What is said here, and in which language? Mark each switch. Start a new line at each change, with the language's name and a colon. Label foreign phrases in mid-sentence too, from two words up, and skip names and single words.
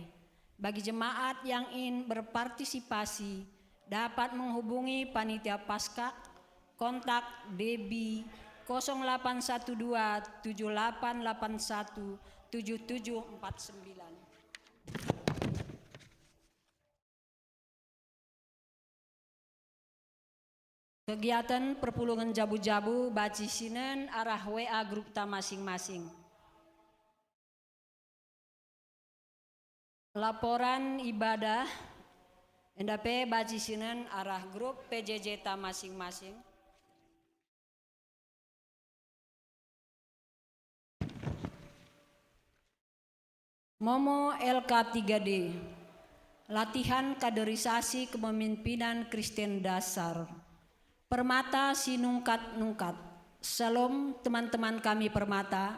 Indonesian: Bagi jemaat yang ingin berpartisipasi dapat menghubungi panitia Paskah kontak Debi 0812 7881 7749.
Batak Karo: Kegiatan perpulungan jabu-jabu baci sinen arah WA grup ta masing-masing. Laporan ibadah endape baci sinen arah grup PJJ ta masing-masing.
Indonesian: Momo LK3D latihan kaderisasi kepemimpinan Kristen dasar.
Batak Karo: Permata sinungkat-nungkat.
Indonesian: Salam teman-teman kami
Batak Karo: Permata.